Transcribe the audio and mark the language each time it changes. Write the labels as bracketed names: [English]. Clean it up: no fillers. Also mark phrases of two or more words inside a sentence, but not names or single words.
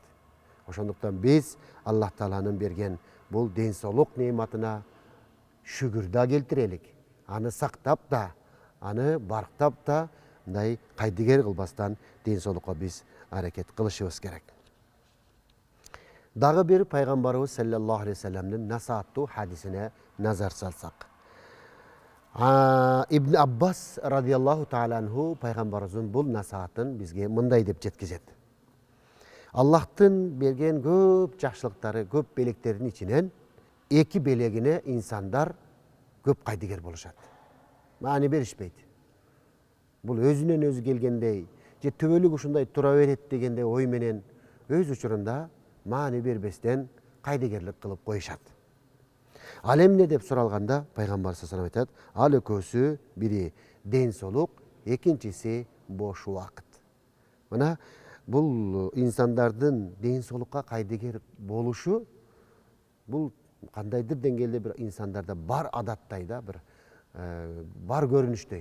[Kyrgyz] Ошондуктан биз Аллах Тааланын берген бул ден соолук неаматына шүгүр да келтирелик. Аны сактап да, аны барктап да, мындай кайдыгер кылбастан ден соолукка биз аракет кылышыбыз керек. Дагы бир пайгамбарыбыз [Arabic] صلى الله عليه وسلم [Kyrgyz] насааттуу хадисине назар салсак. Ибн Аббас [Arabic] رضي الله تعالى عنه [Kyrgyz] пайгамбарыбыздын бул насаатын бизге мындай деп жеткизет. Аллахтын берген көп жакшылыктары, көп белектеринин ичинен 2 белегине инсандар көп кайдыгер болушат. Маани беришпейт. Бул өзүнөн өзү келгендей, же түбөлүк ушундай тура берет дегендей ой менен өз учурунда маани бербестен кайдыгерлик кылып коюшат. Ал эмне деп суралганда пайгамбар [Arabic] صلى الله عليه وسلم [Kyrgyz] айтат: ал экөөсү бири ден соолук, экинчиси бош убакыт. Мына бул инсандардын ден соолукка кайдыгер болушу бул кандайдыр деңгээлде бир инсандарда бар адаттай да, бир бар көрүнүштөй.